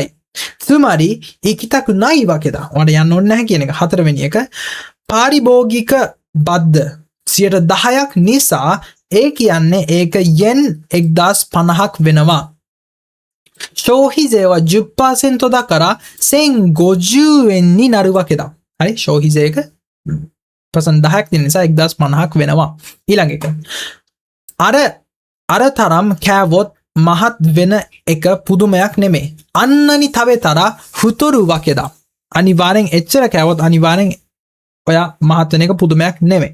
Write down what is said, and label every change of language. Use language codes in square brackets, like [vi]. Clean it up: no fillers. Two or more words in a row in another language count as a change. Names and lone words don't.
[ja] つまり 行きたく ない わけだ. [si] ඔයාට යන්න ඕනේ නැහැ කියන එක. හතරවෙනි එක. පාරිභෝගික බද්ද 10%ක් නිසා ඒ කියන්නේ ඒක yen 1050ක් වෙනවා. [ja] ශෝහිසේව 10% だから1050円になるわけだ. [si] හරි ශෝහිසේක පසන් 10ක් දෙන නිසා 1050ක් වෙනවා. ඊළඟ එක. අර තරම් කෑවොත් මහත් වෙන එක පුදුමයක් නෙමෙයි. [ja] あんなに 食べたら 太る わけだ. [si] අනිවාර්යෙන් එච්චර කෑවොත් අනිවාර්යෙන් ඔයා මහත් වෙන එක පුදුමයක් නෙමෙයි.